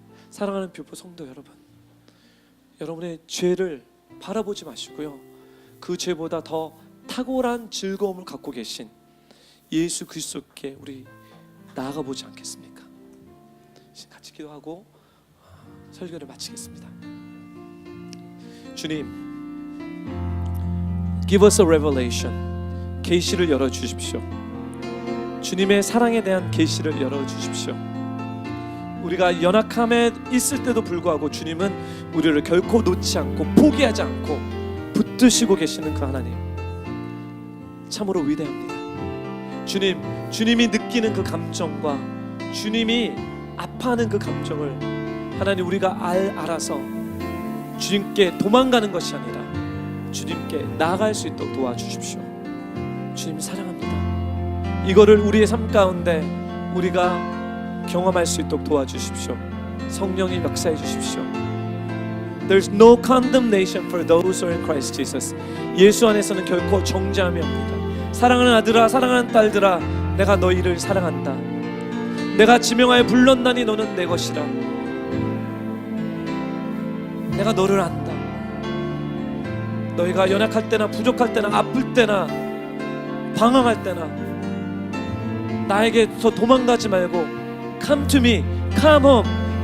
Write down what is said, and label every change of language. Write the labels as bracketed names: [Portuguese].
[Korean] 사랑하는 뷰포 성도 여러분, 여러분의 죄를 바라보지 마시고요, 그 죄보다 더 탁월한 즐거움을 갖고 계신 예수 그리스도께 우리 나아가 보지 않겠습니까? 같이 기도하고 설교를 마치겠습니다. 주님, [English] give us a revelation, [Korean] 계시를 열어주십시오. 주님의 사랑에 대한 계시를 열어주십시오. 우리가 연약함에 있을 때도 불구하고 주님은 우리를 결코 놓지 않고 포기하지 않고 붙드시고 계시는 그 하나님, 참으로 위대합니다. 주님이 느끼는 그 감정과 주님이 아파하는 그 감정을 하나님 우리가 알아서 주님께 도망가는 것이 아니라 주님께 나아갈 수 있도록 도와주십시오. 주님 사랑합니다. 이거를 우리의 삶 가운데 우리가 경험할 수 있도록 도와주십시오. 성령님 역사해 주십시오. [English] There's no condemnation for those who are in Christ Jesus. [Korean] 예수 안에서는 결코 정죄함이 없습니다. 사랑하는 아들아, 사랑하는 딸들아, 내가 너희를 사랑한다. 내가 지명하여 불렀나니 너는 내 것이라. 내가 너를 안다. 너희가 연약할 때나 부족할 때나 아플 때나 방황할 때나 나에게서 도망가지 말고 [English] Come to me, come home.